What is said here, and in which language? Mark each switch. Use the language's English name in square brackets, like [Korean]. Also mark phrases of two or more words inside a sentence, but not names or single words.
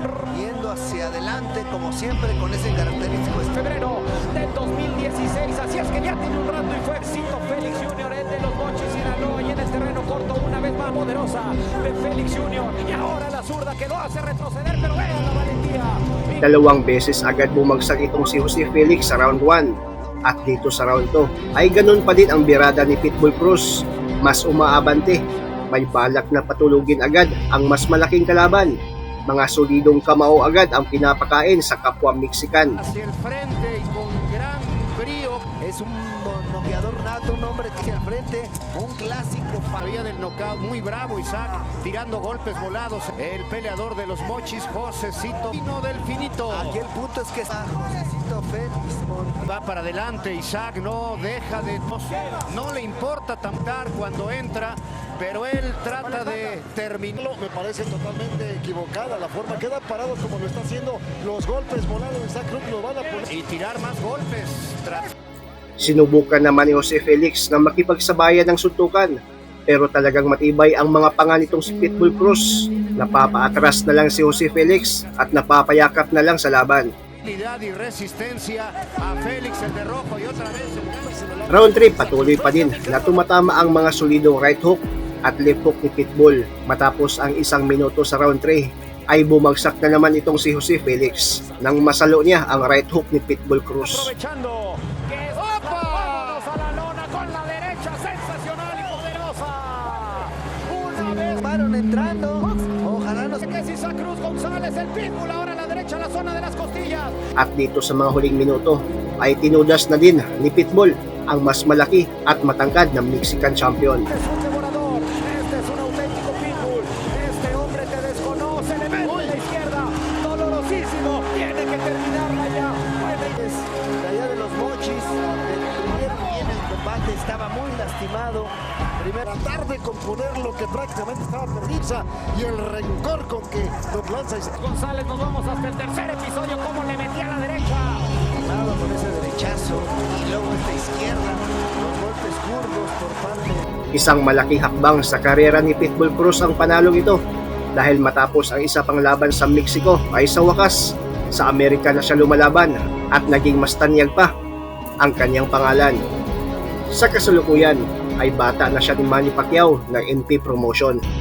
[Spanish] Yendo hacia adelante, como siempre, con ese característico... Febrero del 2016, así es que ya tiene un rato y fue Cito Félix Jr., el de los Mochis, Sinaloa, y en el terreno corto una vez más poderosa de Félix Jr. Y ahora la zurda que lo hace retroceder, pero vean la valentía. [Filipino] Dalawang beses agad bumagsak itong si Jose Felix sa round 1 at dito sa round 2 ay ganun pa din ang birada ni Pitbull Cruz. Mas umaabante, may balak na patulugin agad ang mas malaking kalaban. Mga solidong kamao agad ang pinapakain sa kapwa Mexican. [Spanish] Hacia el frente y con gran brío. Es un noqueador nato, un hombre que al frente, un clásico. Había del knockout muy bravo Isaac, tirando golpes volados. El peleador de los Mochis, Josecito del Finito. Aquí el punto es que está Josecito Félix. Va para adelante Isaac, no deja de... No le importa tantar cuando entra, pero él trata de terminarlo. Me parece totalmente equivocada la forma. Queda parado como lo está haciendo. Los golpes volados de Isaac Cruz lo van a poner. Y tirar más golpes. [Filipino] Sinubukan naman ni Jose Felix na makipagsabayan ng suntukan pero talagang matibay ang mga panga nitong si Pitbull Cruz. Napapaatras na lang si Jose Felix at napapayakap na lang sa laban. Round 3 patuloy pa din na tumatama ang mga solidong [English] right hook [Filipino] at [English] left hook [Filipino] ni Pitbull. Matapos ang 1 minuto sa round 3 ay bumagsak na naman itong si Jose Felix nang masalo niya ang [English] right hook [Filipino] ni Pitbull Cruz. [Spanish] Aprovechando. Que es... ¡Opa! Vámonos a la lona con la derecha, sensacional y poderosa. Una vez. Fueron entrando. Ojalá no se... Que es Isaac Cruz González, el Pitbull, ahora a la derecha, la zona de las costillas. [Filipino] At dito sa mga huling minuto ay tinudas na din ni Pitbull ang mas malaki at matangkad na [English] Mexican champion. [Spanish] Este es un devorador, este es un auténtico Pitbull. Este hombre te desconoce, le mete a la izquierda, dolorosísimo, tiene que terminarla ya. De allá de los mochis, detuvieron bien el combate, estaba muy lastimado. Primero Tratar de componer lo que prácticamente estaba perdido y el rencor con que lo lanza. González, nos vamos hasta el tercer episodio, cómo le metía a la derecha. lado con ese derechazo y luego esta izquierda, los golpes curvos por parte. [Filipino] Isang malaking hakbang sa karera ni Pitbull Cruz ang panalong ito dahil matapos ang isa pang laban sa Mexico ay sa wakas sa Amerika na siya lumalaban at naging mas tanyag pa ang kanyang pangalan. Sa kasalukuyan ay bata na siya ni Manny Pacquiao ng MP Promotion.